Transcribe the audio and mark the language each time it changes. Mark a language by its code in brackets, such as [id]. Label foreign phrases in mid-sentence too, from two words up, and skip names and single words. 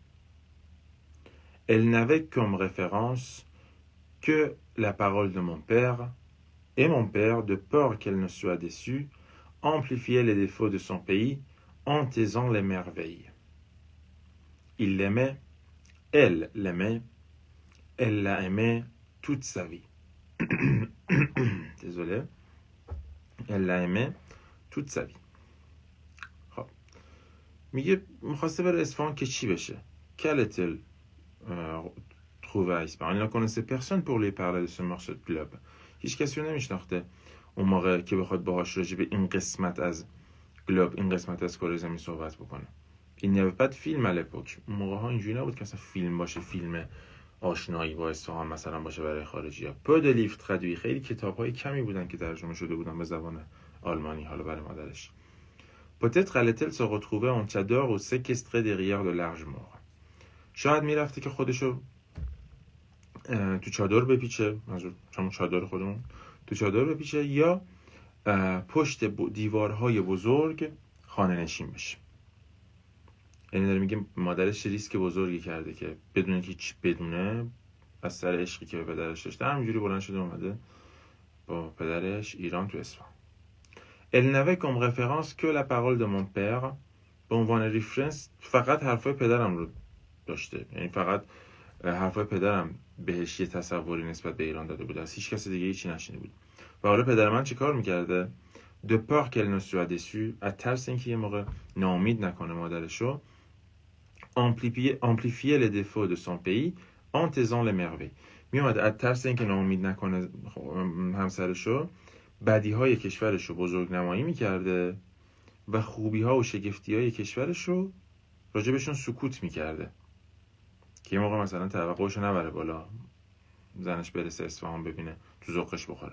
[fr] Elle n'avait comme référence que la parole de mon père, et mon père, de peur qu'elle ne soit déçue, amplifiait les défauts de son pays en taisant les merveilles. Il l'aimait, elle l'aimait, elle l'a aimé toute sa vie. Désolé. Elle l'a aimé toute sa vie. [fa] خب میگه میخواسته بره اصفهان که چی بشه؟ [fr] Qu'allait-elle trouver à Ispahan? Elle ne connaissait personne pour lui parler de ce morceau de globe. [fa] هیچ کسی رو نمیشناخته اون موقع که بخواد باهاش راجع به این قسمت از گلوب، این قسمت از کره زمین صحبت بکنه. [fr] این n'y avait pas de film à l'époque. [fa] اون موقع ها اینجوری نبود که اصلا فیلم باشه، فیلم آشنایی با اصفهان مثلا باشه برای خارجی‌ها. [fr] peu de livres traduits. [fa] خیلی کتاب‌های کمی بودن که ترجمه شده بودن به زبان آلمانی، حالا برای مادرش. [fr] Peut-être allait-elle se retrouver en tchador ou séquestrée derrière de larges murs. [fa] شاید میرفته که خودشو تو چادر بپیچه، منظور همون چادر خودمون، تو چادر بپیچه یا پشت دیوارهای بزرگ خانه نشین بشه. یعنی داره میگه مادرش ریسک بزرگی کرده که بدون که هیچ بدونه از سر عشقی که به پدرش داشته همینجوری بلند شده اومده با پدرش ایران تو اصفهان. [fr] Elle n'avait comme référence que la parole de mon père. [fa] به عنوان ریفرنس فقط حرفای پدرم رو داشته، یعنی فقط حرفای پدرم بهش یه تصوری نسبت به ایران داده بود، از هیچ کس دیگه هیچی نشنیده بود. و حالا پدر من چی کار میکرده؟ [fr] de peur qu'elle ne soit déçue، [fa] از ترس اینکه یه موقع ناامید نکنه مادرشو، [fr] amplifier les défauts de son pays en taisant les merveilles. [fa] میومد از ترس اینکه ناامید نکنه همسرشو، بدیهای کشورشو بزرگ نمایی میکرده و خوبیها و شگفتیهای کشورشو راجبشون سکوت میکرده که یه موقع مثلا توقعشو نبره بالا، زنش برسه اصفهان ببینه تو ذوقش بخوره.